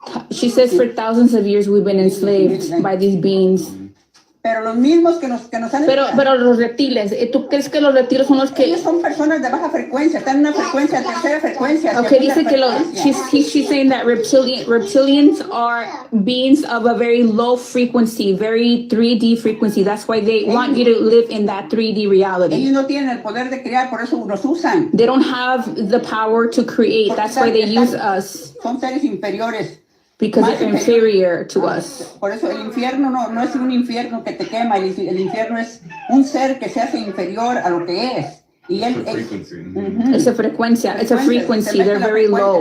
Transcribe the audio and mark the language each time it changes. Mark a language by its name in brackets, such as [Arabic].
[English] She says for thousands of years we've been enslaved by these beings. [Spanish] Pero los mismos que nos han... Pero los reptiles, ¿tú crees que los reptiles son los que... Ellos son personas de baja frecuencia, están en una frecuencia, tercera frecuencia. [English] Okay, [Spanish] dice que [English] she's saying that reptilians are beings of a very low frequency, very 3D frequency. That's why they want you to live in that 3D reality. [Spanish] Ellos no tienen el poder de crear, por eso nos usan. [English] They don't have the power to create. That's why they use us. [Spanish] Son seres inferiores. [English] Because they're inferior to us. [Spanish] Por eso el infierno no es un infierno que te quema, el infierno es un ser que se hace inferior a lo que es. Y él, [English] It's a frecuencia, it's a frequency, they're very low.